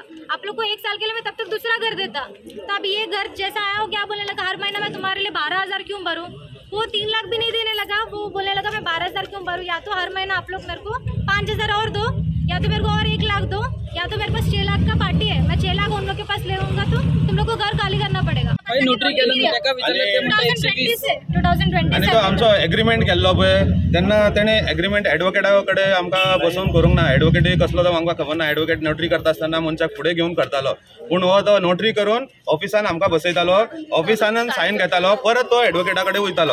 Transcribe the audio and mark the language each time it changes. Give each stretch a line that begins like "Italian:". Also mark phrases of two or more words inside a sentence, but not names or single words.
Hindi: आप लोग को 1 साल के लिए मैं तब तक दूसरा घर देता. तो अब ये घर जैसा आया, वो क्या बोलने लगा, हर महीना मैं तुम्हारे लिए 12,000 क्यों भरूँ. वो 3 लाख भी नहीं देने लगा. वो बोलने लगा मैं 12,000 क्यों भरूँ, या तो हर महीना आप लोग मेरे को 5,000 और दो, या तो मेरे को और 1 लाख दो, या तो मेरे पास 6 लाख का पार्टी है, मैं 6 लाख उन लोग के पास ले लूंगा तो तुम लोग को घर खाली करना पड़ेगा.
Konkani: आणि तो आमचो एग्रीमेंट केल्लो पळय तेन्ना तेणे एग्रीमेंट एडवोकेटा कडेन आमकां बसोवन करूंक ना. एडवोकेट कसलो तो आमकां खबर ना. एडवोकेट नोटरी करता आसतना मनशाक फुडें घेवन करतालो, पूण हो तो नोटरी करून ऑफिसान आमकां बसयतालो, ऑफिसान सायन घेतालो, परत तो एडवोकेटा कडेन वयतालो.